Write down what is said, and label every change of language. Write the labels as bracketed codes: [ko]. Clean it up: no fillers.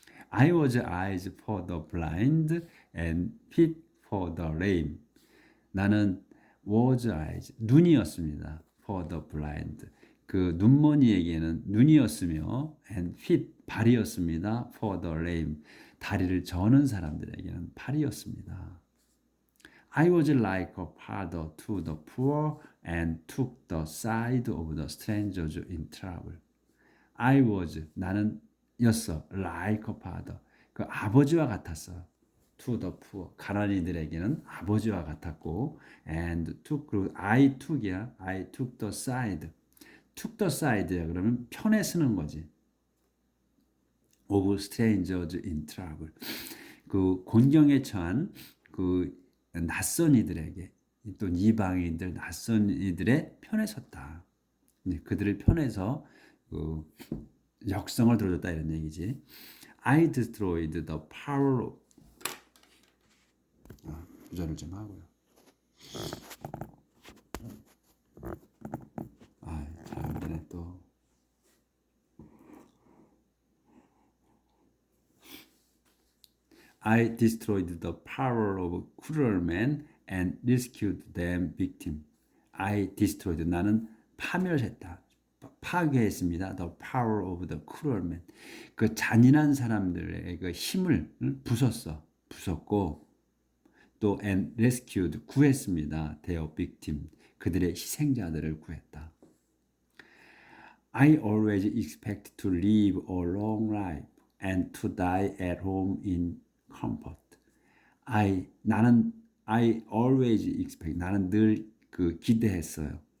[en] I was eyes for the blind and feet for the lame. [ko] 나는 [en] was eyes, [ko] 눈이었습니다. [en] for the blind. [ko] 그 눈머니에게는 눈이었으며 [en] and feet, [ko] 발이었습니다. [en] for the lame. [ko] 다리를 저는 사람들에게는 발이었습니다. [en] I was like a father to the poor and took the side of the strangers in trouble. I was, [ko] 나는 였어. [en] like a father. [ko] 그 아버지와 같았어. [en] to the poor. [ko] 가난이들에게는 아버지와 같았고, [en] and took, I took [ko] 이야. [en] I took the side. took the side야. [ko] 그러면 편에 쓰는 거지. [en] of strangers in trouble. [ko] 그 곤경에 처한 낯선 이들에게, 또 이방인들, 낯선 이들의 편에 섰다. 그들을 편에서 역성을 들어줬다 이런 얘기지. [en] I destroyed the power of [ko] 부전을 좀 하고요. 잘 안 되네 또. [en] I destroyed the power of cruel men and rescued them victim. I destroyed, [ko] 나는 파멸했다. 파괴했습니다. [en] The power of the cruel men. [ko] 그 잔인한 사람들의 그 힘을 부쉈고 또 [en] and rescued, [ko] 구했습니다. [en] their victim, [ko] 그들의 희생자들을 구했다. [en] I always expect to live a long life and to die at home in comfort. I always expect, [ko] 나는 늘 기대했어요.